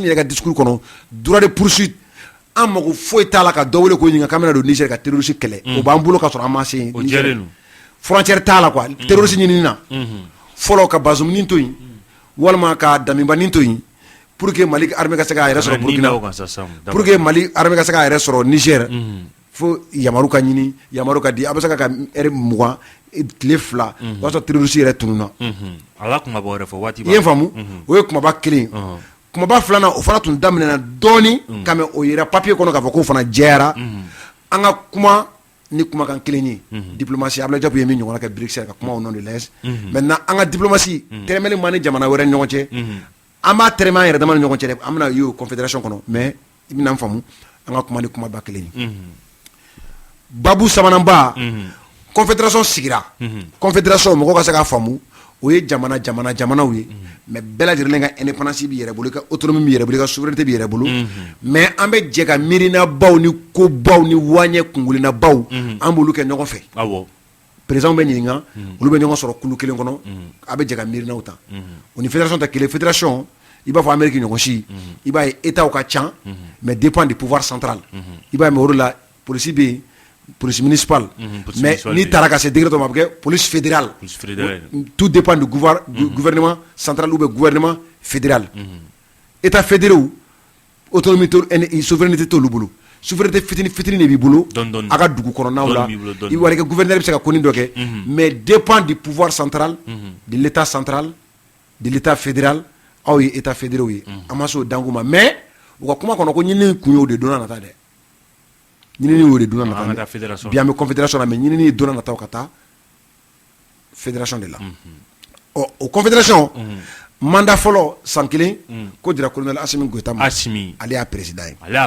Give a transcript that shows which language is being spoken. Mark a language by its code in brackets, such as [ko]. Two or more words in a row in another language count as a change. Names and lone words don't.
[bm] yɛrɛ ka discours kɔnɔ [fr] droit de poursuite [bm] an mago foyi t'a la ka dɔ wele ko ɲininka k'an bɛna don Niger ka terroriste kɛlɛ o b'an bolo ka sɔrɔ an ma se Niger frontière t'a la quoi terroriste ɲinini na fɔlɔ ka Bazoum nin to yen walima ka Damiba nin to yen [fr] pour que [bm] Mali armée ka se k'a yɛrɛ sɔrɔ Burkina [fr] pour que [bm] Mali armée ka se k'a yɛrɛ sɔrɔ Niger fo yamaru ka ɲini yamaru ka di a bɛ se ka heure 20 tile 2 o y'a sɔrɔ terroriste yɛrɛ tununa ala kumaba wɛrɛ fɔ waati i ye faamu o ye kumaba kelen kumaba filanan o fana tun daminɛna dɔɔni ka mɛ o yɛrɛ papier kɔnɔ k'a fɔ k'o fana jɛyara an ka kuma ni kumakan kelen ye diplomatie Abdoulaye Diop ye min ɲɔgɔnna kɛ Bruxelles ka kuma [fr] au nom de l'ES maintenant [bm] an ka diplomatie tɛrɛmɛli ma ni jamana wɛrɛ ni ɲɔgɔn cɛ an b'a tɛrɛmɛ an yɛrɛ dama ni ɲɔgɔn cɛ dɛ an bɛna ye o confédération kɔnɔ mais i bɛna n faamu an ka kuma ni kumaba kelen ye babu sabananba confédération sigira confédération mɔgɔ ka se k'a faamu o ye jamanaw ye mais bɛɛ lajɛlen ka indépendance b'i yɛrɛ bolo i ka autonomie b'i yɛrɛ bolo i ka souveraineté b'i yɛrɛ bolo mais an bɛ jɛ ka miirinabaw ni kobaw ni waaɲɛ kungelinabaw an b'olu kɛ ɲɔgɔn fɛ président bɛ ɲininka olu bɛ ɲɔgɔn sɔrɔ kulu kelen kɔnɔ a bɛ jɛ ka miirinaw ta o ni fédération tɛ kelen fédération i b'a fɔ Amérique ɲɔgɔn si i b'a ye états ka ca [fr] mais dépend du pouvoir central [bm] i b'a ye mais o de la [fr] police [bm] bɛ yen [fr] police municipale mais [bm] ni taara ka se [fr] degré [bm] dɔ ma a bɛ kɛ [fr] police fédérale tout dépend du gouvernement central ou bien gouvernement fédéral état fédéraux autonomie souveraineté [bm] t'olu bolo souveraineté fitini de b'i bolo a ka dugu kɔnɔnaw la i wari kɛ gouverneur bɛ se ka ko nin dɔ kɛ [fr] mais dépend du pouvoir central de l'état central de l'état fédéral [bm] aw ye [fr] état fédéraux [bm] ye an ma se o dangu ma mais u ka kuma kɔnɔ ko ɲinini kun ye o de donna nata dɛ ɲinini y'o de donna nata bi an bɛ confédération na mais ɲinini ye donna nataw ka taa fédération de la o confédération mandat fɔlɔ san 1 ko dira colonel Assimi Goïta ma ale y'a président ye